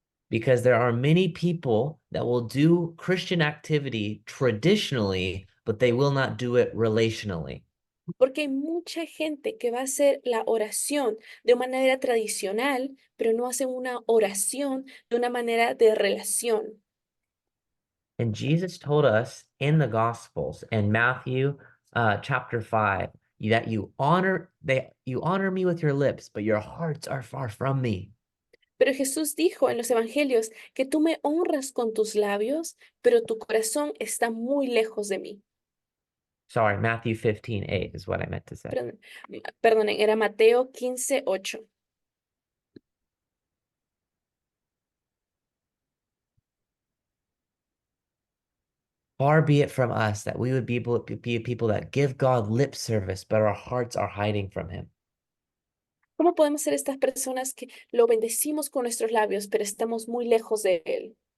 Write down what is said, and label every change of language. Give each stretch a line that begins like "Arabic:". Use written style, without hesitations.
English: Because there are many people that will do Christian activity traditionally, but they will not do it relationally.
Spanish: Porque hay mucha gente que va a hacer la oración de una manera tradicional, pero no hacen una oración de una manera de relación.
English: And Jesus told us in the Gospels in Matthew chapter 5 that you honor me with your lips, but your hearts are far from me.
Spanish: Pero Jesús dijo en los evangelios que tú me honras con tus labios, pero tu corazón está muy lejos de mí.
English: Sorry, Matthew 15:8 is what I meant to say.
Spanish: Perdonen, era Mateo 15:8.
English: Far be it from us that we would be a people that give God lip service, but our hearts are hiding from him.
Spanish: ¿Cómo podemos ser estas personas que lo bendecimos con nuestros labios, pero estamos muy lejos de Él?